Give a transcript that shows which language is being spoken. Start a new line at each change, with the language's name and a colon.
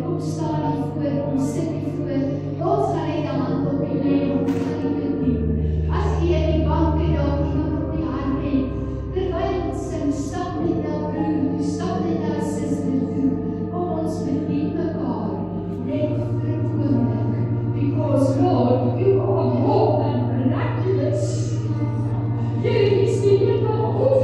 Afrikaans: Kom staan hier voor, kom sit hier voor. Ons gaan net 'n hand op u lê, ons gaan u bedien. As u in die bank het, dalk iemand op die hand het, terwyl ons sing, stap net na broer toe, stap net na suster toe. Kom ons bedien mekaar, net vir 'n oomblik.
English: Because Lord, you are more than miraculous.
Afrikaans: Jy is die Here